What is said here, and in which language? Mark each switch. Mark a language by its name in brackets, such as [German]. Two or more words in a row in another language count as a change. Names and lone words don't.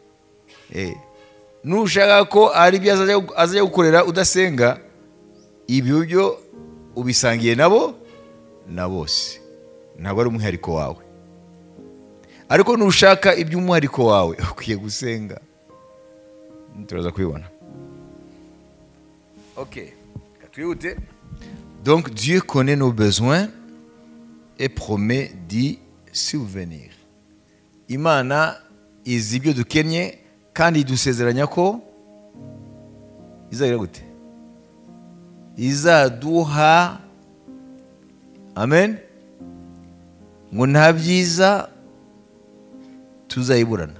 [Kinyarwanda] Nushaka ko ari byo azajya gukorera udasenga, ibyo byo ubisangiye nabo na bose. Ntabwo ari umwihariko wawe. Ariko nushaka iby'umwihariko wawe ukwiye gusenga. Turaza kubibona. Ok. [French] Donc Dieu connaît nos besoins et promet d'y subvenir. [Kinyarwanda] Imana izi ibyo dukenye kandi idusezeranya ko izagira gute? Izaduha. Amen. Ngo nta byiza tuzayiburana.